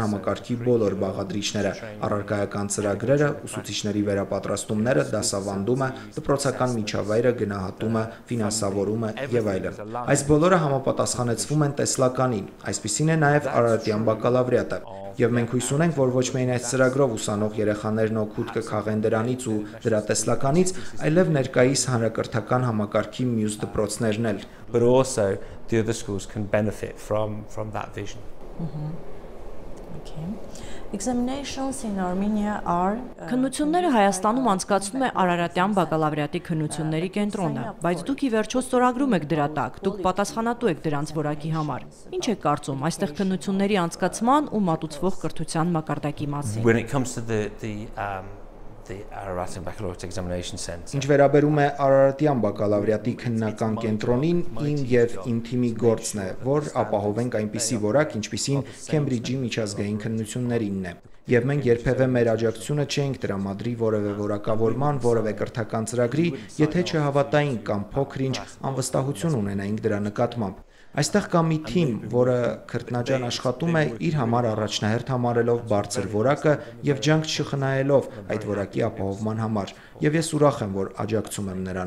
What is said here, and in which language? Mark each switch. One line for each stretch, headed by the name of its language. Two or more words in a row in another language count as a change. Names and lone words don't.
Armenian: համակարգի բոլոր բաղադրիչները, առարկայական ծրագրերը, ուսուցիչների վերապատրաստումները, դասավանդումը, դպրոցական միջավայրը, գնահատումը, ֆինանսավորումը եւ այլն։ Այս բոլորը համապատասխանեցվում են տեսլականին, այսպիսին է նաեւ Արարատյան բակալավրիատը, եւ մենք հույս ունենք, որ ոչ միայն այս ծրագրով ուսանող երեխաներն օգուտ կքաղեն դրանից ու դրա տեսլականից, այլև ներկայիս հանրակրթական համակարգի մյուս դպրոցներն էլ.
English: But also the other schools can benefit from that vision. Okay. Examinations in Armenia are
Armenian: Քննությունները Հայաստանում անցկացնում է Արարատյան բակալավրիատի քննությունների կենտրոնը, բայց դուք ի վերջո ստորագրում եք դրա տակ, դուք պատասխանատու եք դրանց որակի համար։ Ինչ եք կարծում այստեղ քննությունների անցկացման ու մատուցվող կրթության մակարդակի մասին։
English: When it comes to the Ararat Baccalaureate Examination Centre.
Armenian: Ինչ վերաբերում է Արարատյան բակալավրիատի քննական կենտրոնին, իմ եւ իմ թիմի գործն է, որ ապահովենք այնպիսի որակ, ինչպիսին Քեմբրիջի միջազգային քննություններինն է։ Եվ մենք երբևէ մեր աջակցությունը չենք տրամադրի որևէ որակավորման, որևէ կրթական ծրագրի, եթե չհավատայինք կամ փոքր-ինչ անվստահություն ունենայինք դրա նկատմամբ։ Այստեղ կա մի թիմ, որը քրտնաջան աշխատում է իր համար առաջնահերթ համարելով բարձր որակը եւ ջանք չխնայելով այդ որակի ապահովման համար, եւ ես ուրախ եմ, որ աջակցում եմ նրան։